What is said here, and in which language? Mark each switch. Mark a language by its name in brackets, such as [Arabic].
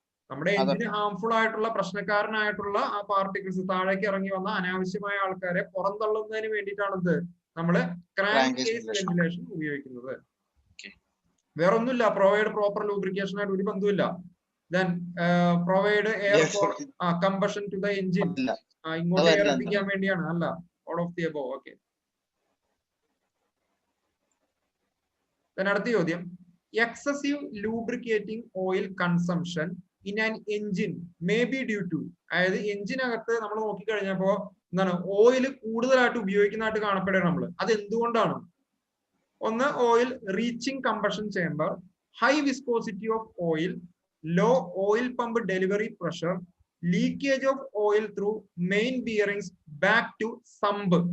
[Malayalam] നമ്മുടെ എഞ്ചിന് ഹാംഫുൾ ആയിട്ടുള്ള പ്രശ്നക്കാരനായിട്ടുള്ള ആ പാർട്ടിക്കിൾസ്, താഴേക്ക് ഇറങ്ങി വന്ന അനാവശ്യമായ ആൾക്കാരെ പുറന്തള്ളുന്നതിന് വേണ്ടിയിട്ടാണ് ഇത് നമ്മള് ക്രാങ്ക് കേസ് വെന്റിലേഷൻ ഉപയോഗിക്കുന്നത്. വേറൊന്നുമില്ല. പ്രൊവൈഡ് പ്രോപ്പർ ലൂബ്രിക്കേഷൻ ആയിട്ട് ഒരു ബന്ധമില്ല. [English] Then provide air for combustion to the engine. [Malayalam] ഇങ്ങോട്ട് എയർ എത്തിക്കാൻ വേണ്ടിയാണ്. അല്ല, [English] all of the above. Okay. Then [Malayalam] അടുത്ത ചോദ്യം, [English] excessive lubricating oil consumption in an engine may be due to. [Malayalam] അതായത് എഞ്ചിനകത്ത് നമ്മൾ നോക്കിക്കഴിഞ്ഞപ്പോ എന്താണ്, ഓയിൽ കൂടുതലായിട്ട് ഉപയോഗിക്കുന്നതായിട്ട് കാണപ്പെടുകയാണ് നമ്മൾ. അത് എന്തുകൊണ്ടാണ്? [English] ഒന്ന്, oil reaching combustion chamber, high viscosity of oil, low oil pump delivery pressure, leakage of oil through main bearings back to sump.